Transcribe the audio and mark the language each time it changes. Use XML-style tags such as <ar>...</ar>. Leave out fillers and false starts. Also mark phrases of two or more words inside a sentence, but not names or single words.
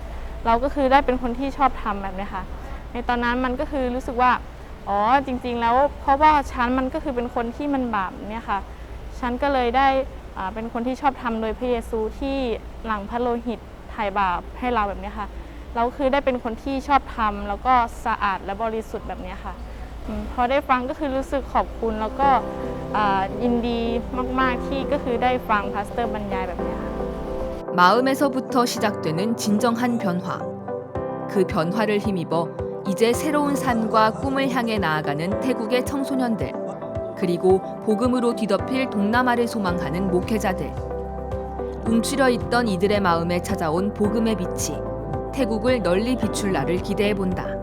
<th>เราก็คือได้เป็นคนที่ชอบทำแบบนี้ค่ะในตอนนั้นมันก็คือรู้สึกว่าอ๋อจริงๆแล้วเพราะว่าฉันมันก็คือเป็นคนที่มันบาปเนี่ยค่ะฉันก็เลยได้เป็นคนที่ชอบทำโดยพระเยซูที่หลั่งพระโลหิตไถ่บาปให้เราแบบนี้ค่ะเราคือได้เป็นคนที่ชอบทำแล้วก็สะอาดและบริสุทธิ์แบบนี้ค่ะพอได้ฟังก็คือรู้สึกขอบคุณแล้วก็ยินดีมากๆที่ก็คือได้ฟังพาสเตอร์บรรยายแบบนี้ค่ะ</th> <ko>마음에서부터 시작되는 진정한 변화. 그 변화를 힘입어 이제 새로운 삶과 꿈을 향해 나아가는 태국의 청소년들, 그리고 복음으로 뒤덮일 동남아를 소망하는 목회자들. 움츠려 있던 이들의 마음에 찾아온 복음의 빛이 태국을 널리 비출 날을 기대해 본다.</ko>